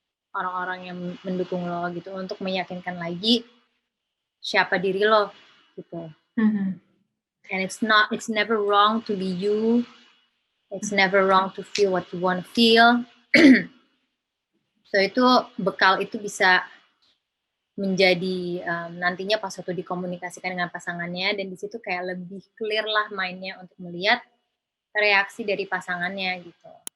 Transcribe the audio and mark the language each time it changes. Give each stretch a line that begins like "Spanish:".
Indonesian: orang-orang yang mendukung lo gitu untuk meyakinkan lagi siapa diri lo gitu.
English: And it's never wrong to be you. It's never wrong to feel what you want to feel.
Indonesian: So itu bekal itu bisa menjadi nantinya pas waktu dikomunikasikan dengan pasangannya, dan di situ kayak lebih clear lah mindnya untuk melihat reaksi dari pasangannya gitu.